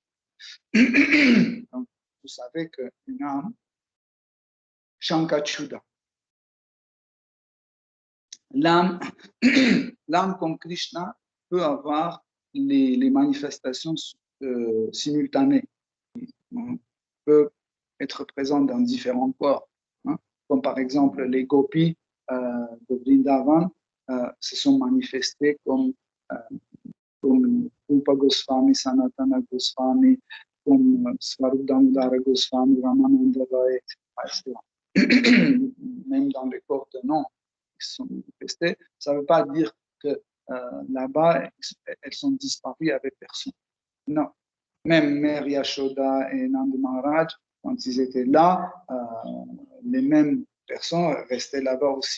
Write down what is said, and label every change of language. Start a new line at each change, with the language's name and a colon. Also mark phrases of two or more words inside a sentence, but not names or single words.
French: Donc, vous savez qu'une âme, Shankachuda, l'âme comme Krishna peut avoir les manifestations simultanées. On peut être présent dans différents corps, hein, comme par exemple les gopis de Vrindavan se sont manifestés comme Rupa Goswami, Sanatana Goswami, comme Swarup Damodara Goswami, Ramananda Roy, etc. Même dans les corps de noms qui sont manifestés, ça ne veut pas dire que là-bas, elles sont disparues avec personne. Non. Même Mère Yashoda et Nand Maharaj, quand ils étaient là, les mêmes personnes restaient là-bas aussi.